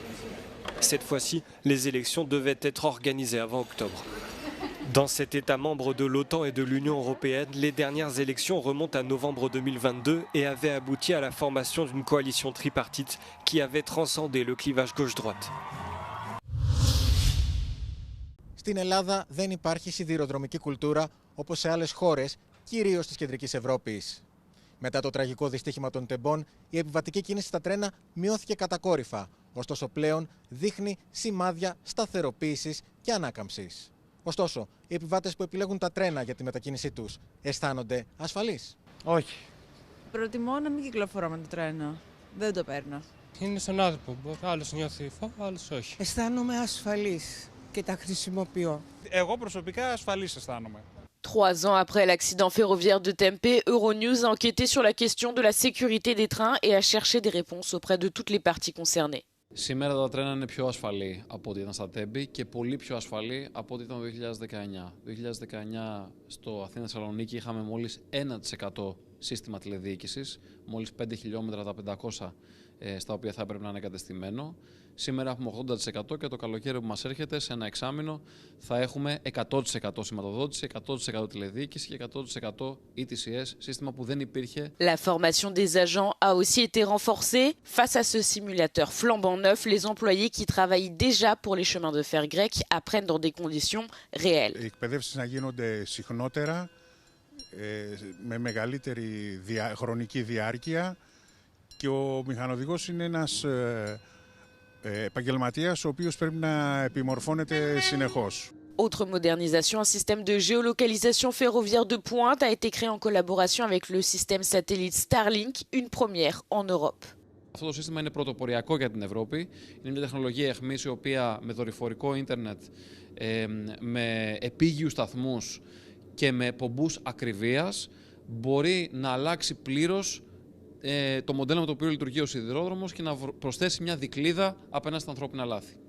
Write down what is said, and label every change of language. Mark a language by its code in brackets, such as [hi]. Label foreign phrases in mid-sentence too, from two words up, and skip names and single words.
[fr] Cette fois-ci, les élections devaient être organisées avant octobre. Dans cet État membre de l'OTAN et de l'Union européenne, les dernières élections remontent à novembre 2022 et avaient abouti à la formation d'une coalition tripartite qui avait transcendé le clivage gauche-droite. [el] Στην Ελλάδα δεν υπάρχει σιδηροδρομική κουλτούρα όπως σε άλλες χώρες, κυρίως της Κεντρικής Ευρώπης. Μετά το τραγικό δυστύχημα των τεμπών, η επιβατική κίνηση στα τρένα μειώθηκε κατακόρυφα, ωστόσο πλέον δείχνει σημάδια σταθεροποίησης και ανάκαμψης. Ωστόσο, οι επιβάτες που επιλέγουν τα τρένα για τη μετακίνησή τους αισθάνονται ασφαλείς? Όχι. Προτιμώ να μην κυκλοφορώ με το τρένο. Δεν το παίρνω. Είναι στον άνθρωπο. Άλλος νιώθει φόβο, άλλος όχι. Αισθάνομαι ασφαλής και τα χρησιμοποιώ. Εγώ προσωπικά ασφαλής αισθάνομαι. [fr] 3 ans après l'accident ferroviaire de Tempe, Euronews a enquêté sur la question de la sécurité des trains et a cherché des réponses auprès de toutes les parties concernées. [el] Σήμερα τα τρένα είναι πιο ασφαλή από ό,τι ήταν στα Τέμπη και πολύ πιο ασφαλή από ό,τι ήταν το 2019. Το 2019 στο Αθήνα-Θεσσαλονίκη είχαμε μόλις 1% σύστημα τηλεδιοίκησης, μόλις 5 χιλιόμετρα τα 500 στα οποία θα έπρεπε να είναι εγκατεστημένο. Σήμερα έχουμε 80% και το καλοκαίρι που μας έρχεται σε ένα εξάμηνο θα έχουμε 100% σηματοδότηση, 100% τηλεδιοίκηση και 100% ETCS, σύστημα που δεν υπήρχε. [fr] La formation des agents a aussi été renforcée. Face à ce simulateur flambant neuf, les employés qui travaillent déjà pour les chemins de fer grecs apprennent dans des conditions réelles. [el] Οι εκπαιδεύσεις να γίνονται συχνότερα, με μεγαλύτερη χρονική διάρκεια και ο μηχανοδηγός είναι ένας επαγγελματίας ο οποίος πρέπει να επιμορφώνεται συνεχώς. [fr] Autre modernisation, un système de géolocalisation ferroviaire de pointe a été créé en collaboration avec le système satellite Starlink, une première en Europe. [el] Αυτό το σύστημα είναι πρωτοποριακό για την Ευρώπη. Είναι μια τεχνολογία εχμής η οποία με δορυφορικό ίντερνετ, με επίγειους σταθμούς και με πομπούς ακριβίας μπορεί να αλλάξει πλήρως το μοντέλο με το οποίο λειτουργεί ο σιδηρόδρομος και να προσθέσει μια δικλείδα απέναντι στα ανθρώπινα λάθη.